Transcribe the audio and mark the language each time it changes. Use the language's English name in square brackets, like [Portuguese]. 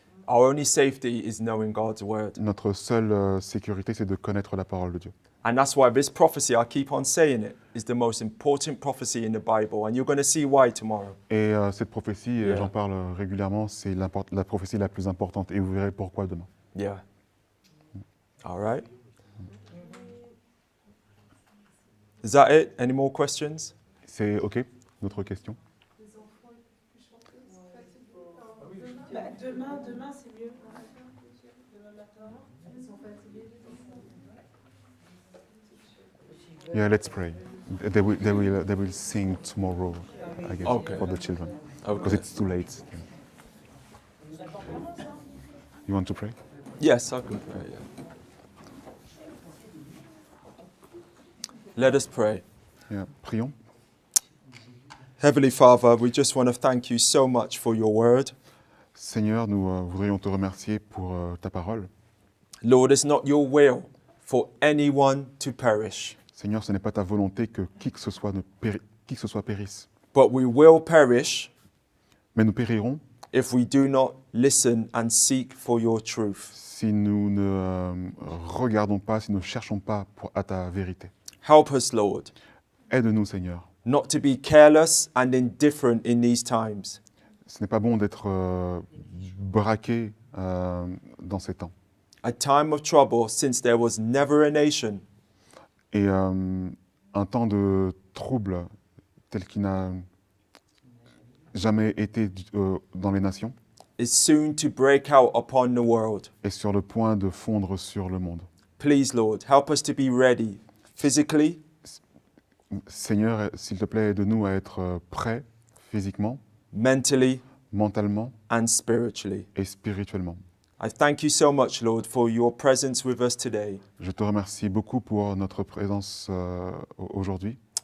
[English] Our only safety is knowing God's word. [French] Notre seule sécurité, c'est de connaître la parole de Dieu. [English] And that's why this prophecy, I keep on saying it, is the most important prophecy in the Bible. And you're going to see why tomorrow. [French] Et cette prophétie, et [English] Yeah. [French] j'en parle régulièrement, c'est la prophétie la plus importante. Et vous verrez pourquoi demain. [English] Yeah. All right. Is that it? Any more questions? [French] C'est OK? D'autres questions? Les enfants, ils peuvent chanter, c'est fatigué. Demain c'est mieux. Demain matin. Ils sont fatigués, les enfants. [English] Yeah, let's pray. They will sing tomorrow, I guess, Okay. for the children. Because Okay. it's too late. You want to pray? Yes, I can pray. Yeah. Let us pray. Yeah. [French] Prions. [English] Heavenly Father, we just want to thank you so much for your word. [French] Seigneur, nous voudrions te remercier pour ta parole. [English] Lord, it's not your will for anyone to perish, [French] Seigneur, ce n'est pas ta volonté que qui que ce soit périsse. [English] but we will perish [French] Mais nous périrons [English] if we do not listen and seek for your truth. [French] Si nous ne regardons pas, si nous ne cherchons pas à ta vérité. [English] Help us, Lord, [French] Aide-nous, Seigneur. [English] not to be careless and indifferent in these times. [French] Ce n'est pas bon d'être braqué dans ces temps. [English] A time of trouble since there was never a nation [French] Et un temps de trouble tel qu'il n'a jamais été dans les nations [English] is soon to break out upon the world. [French] est sur le point de fondre sur le monde. [English] Please, Lord, help us to be ready physically, [French] Seigneur, s'il te plaît, aide-nous à être prêts physiquement, [English] mentally, [French] mentalement [English] and spiritually. [French] et spirituellement. [English] I thank you so much, Lord, for your presence with us today. [French] Je te remercie beaucoup pour notre présence aujourd'hui.